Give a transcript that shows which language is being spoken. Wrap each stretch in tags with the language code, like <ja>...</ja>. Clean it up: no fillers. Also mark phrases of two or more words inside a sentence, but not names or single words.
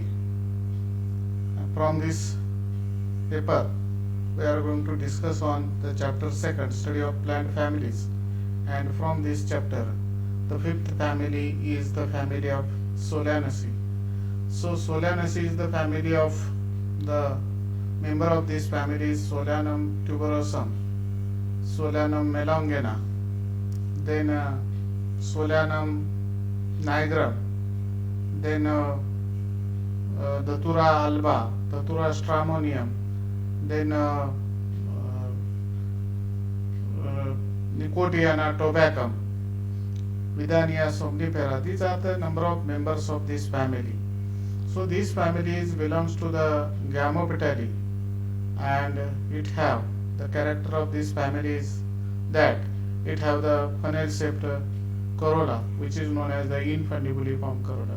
<en>From this paper, we are going to discuss on the chapter second, study of plant families, and from this chapter, the fifth family is the family of Solanaceae. So Solanaceae is the family of the member of this family is Solanum tuberosum, Solanum melongena, then Solanum nigrum, then Datura alba, Datura stramonium, then Nicotiana tobacum, Vidania somnifera. These are the number of members of this family. So this family belongs to the Gamopetalae, and it have the character of this family is that it have the funnel-shaped corolla, which is known as the infundibuliform corolla.</en>